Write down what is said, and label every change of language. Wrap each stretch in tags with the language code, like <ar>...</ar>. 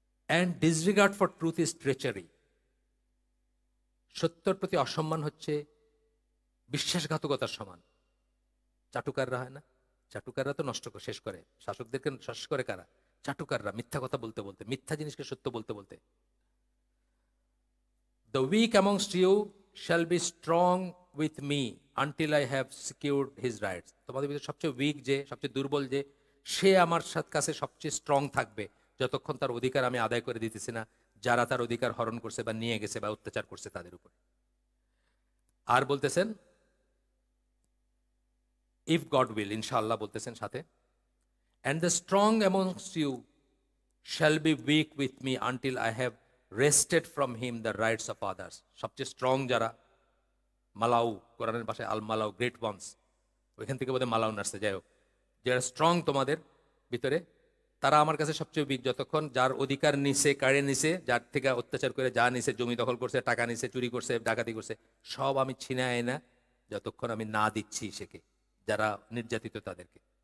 <en>and disregard for truth is treachery,</en> <bn>সত্যের প্রতি অসম্মান হচ্ছে বিশ্বাসঘাতকতার সমান। চাটুকাররা হয় না, চাটুকাররা তো নষ্ট করে শেষ করে, শাসকদেরকে শেষ করে কারা? চাটুকাররা, মিথ্যা কথা বলতে বলতে, মিথ্যা জিনিসকে সত্য বলতে বলতে।</bn> <en>The weak amongst you shall be strong with me until I have secured his rights.</en> <bn>তোমাদের ভিতরে সবচেয়ে উইক যে, সবচেয়ে দুর্বল যে, সে আমার কাছে সবচেয়ে স্ট্রং থাকবে যতক্ষণ তার অধিকার আমি আদায় করে দিতেছি না, যারা তার অধিকার হরণ করছে বা নিয়ে গেছে বা অত্যাচার করছে তাদের উপর। আর বলতেছেন ইফ গড উইল, ইনশাআল্লাহ বলতেছেন সাথে,</bn> <en>and the strong amongst you shall be weak with me until I have wrested from him the rights of others.</en> <bn>সবচেয়ে স্ট্রং যারা, মালাউ, কোরআনের ভাষায় আল মালাউ, গ্রেট ওয়ান্স, ওইখান থেকে বোধহয় মালাউ নার্সে, যাই হোক, যারা স্ট্রং তোমাদের ভিতরে, তারা আমার কাছে সবচেয়ে উইক, যতক্ষণ যার অধিকার নিছে, কাড়ে নিছে, যার থেকে অত্যাচার করে যা নিছে, জমি দখল করছে, টাকা নিছে, চুরি করছে, ডাকাতি করছে, সব আমি ছিনায় না যতক্ষণ আমি না দিচ্ছি সেকে, যারা নির্যাতিত তাদেরকে।</bn>